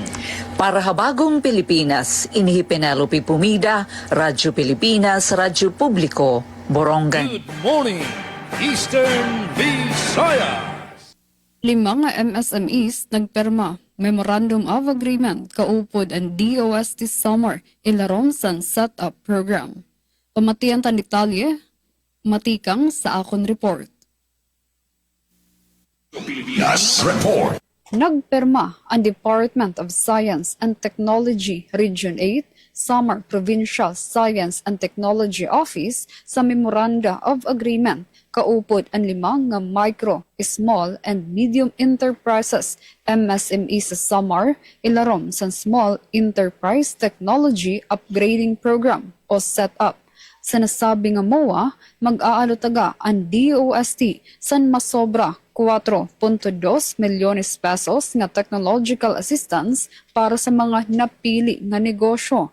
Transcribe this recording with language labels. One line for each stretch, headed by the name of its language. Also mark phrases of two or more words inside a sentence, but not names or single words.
Waray: Para habagong Pilipinas, inihi Penelope Pumida, Radyo Pilipinas, Radyo Publiko, Borongan.
English: Good morning, Eastern Visayas.
Waray: 5 nga MSMEs nagperma
English: Memorandum of Agreement
Waray: kaupod ang DOST Summer ilarom san setup program. Pamatian tan detalye, matikang sa akon report.
English: Yes, report.
Waray: Nagperma ang Department of Science and Technology Region 8, Samar Provincial Science and Technology Office sa
English: Memoranda of Agreement
Waray: kaupod ang 5 nga micro,
English: small and medium enterprises
Waray: MSME sa Samar ilarom sa Small Enterprise Technology Upgrading Program o SETUP. Sa nasabi nga MOA, mag-aalutaga ang DOST san masobra 4.2 milyones pesos nga
English: technological assistance
Waray: para sa mga napili nga negosyo.